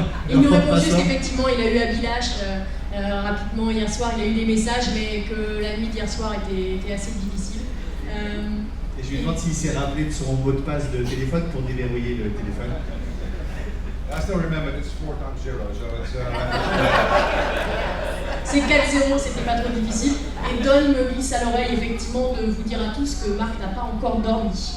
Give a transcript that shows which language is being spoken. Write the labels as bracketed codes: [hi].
[fr] Il nous répond juste qu'effectivement il a eu à Village rapidement hier soir, il a eu des messages, mais que la nuit d'hier soir était assez difficile. Et je lui demande s'il s'est rappelé de son mot de passe de téléphone pour déverrouiller le téléphone. [en] I still remember it's 4 times 0, so it's. [fr] C'est 4-0, c'était pas trop difficile. Et Don me glisse à l'oreille effectivement de vous dire à tous que Marc n'a pas encore dormi.